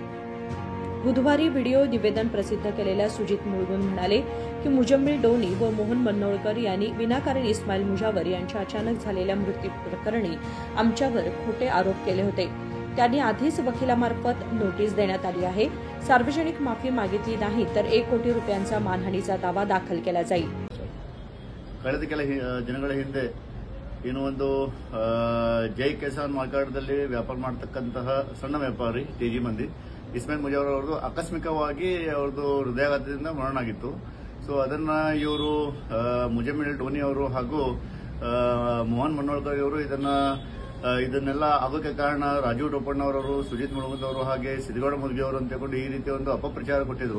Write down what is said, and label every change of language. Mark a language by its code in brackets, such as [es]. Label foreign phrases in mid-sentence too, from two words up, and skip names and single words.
[mr] बुधवारी व्हिडिओ निवेदन प्रसिद्ध केलेल्या सुजित मुळगुंद म्हणाले की मुजम्मिल डोनी व मोहन मन्नोळकर यांनी विनाकारण इस्माईल मुजावर यांच्या अचानक झालेल्या मृत्यू प्रकरणी आमच्यावर खोटे आरोप केले होते। त्यांनी आधीच वकिलामार्फत नोटीस देण्यात आली आहे। सार्वजनिक माफी मागितली नाही तर 1 कोटी रुपयांचा मानहानीचा दावा दाखल केला जाईल। [kn] ಕಳೆದ ಕೆಲ ದಿನಗಳ ಹಿಂದೆ ಇನ್ನು ಒಂದು ಜೈ ಕಿಸಾನ್ ಮಾರ್ಕೆಟ್ದಲ್ಲಿ ವ್ಯಾಪಾರ ಮಾಡತಕ್ಕಂತಹ ಸಣ್ಣ ವ್ಯಾಪಾರಿ ಟಿಜಿ ಮಂದಿ ಇಸ್ಮಾಯಿಲ್ ಮುಜಾವರ್ ಅವರದು ಆಕಸ್ಮಿಕವಾಗಿ ಅವರದು ಹೃದಯಾಘಾತದಿಂದ ಮರಣ ಆಗಿತ್ತು। ಸೊ ಅದನ್ನ ಇವರು ಮುಜಮ್ಮಿಲ್ ಡೋನಿ ಅವರು ಹಾಗೂ ಮೋಹನ್ ಮನ್ವಳ್ಕರ್ ಅವರು ಇದನ್ನೆಲ್ಲ ಆಗೋಕೆ ಕಾರಣ ರಾಜು ಟೋಪಣ್ಣವರವರು, ಸುಜಿತ್ ಮುಳುಗುಂದ್ ಅವರು ಹಾಗೆ ಸಿದ್ದಗೌಡ ಮುದ್ಗಿ ಅವರು ಅಂತ ಹೇಳ್ಕೊಂಡು ಈ ರೀತಿಯ ಒಂದು ಅಪಪ್ರಚಾರ ಕೊಟ್ಟಿದ್ರು।